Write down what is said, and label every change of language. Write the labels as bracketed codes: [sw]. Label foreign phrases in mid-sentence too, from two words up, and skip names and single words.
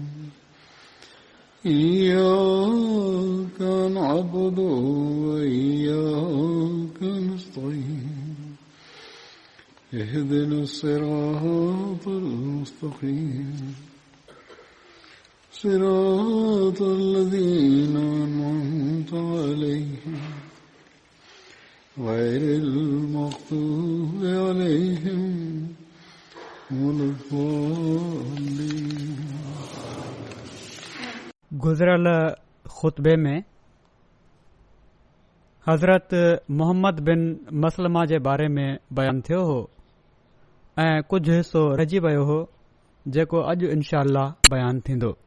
[ar] إياك نعبد وإياك نستعين اهدنا الصراط المستقيم صراط الذين أنعمت عليهم غير المغضوب عليهم ولا الضالين. [sd] गुज़िरियल ख़ुतबे में हज़रत मोहम्मद बिन मसलमा जे बारे में बयानु थियो हो ऐं कुझु हिसो रहिजी वियो हो जेको अॼु [ar] إن شاء الله [sd] बयानु थींदो.